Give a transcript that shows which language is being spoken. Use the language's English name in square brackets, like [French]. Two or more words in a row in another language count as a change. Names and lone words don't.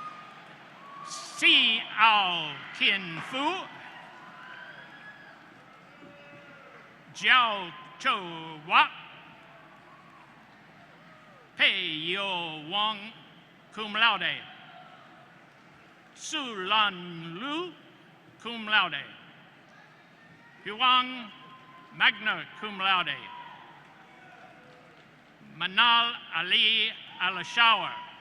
[English] Si Ao Kin Fu. Jiao Chou Wa, Pei Yo Wang, [Latin] cum laude. Su Lan Lu, cum laude. Huang, magna cum laude. Manal Ali Al-Shawar.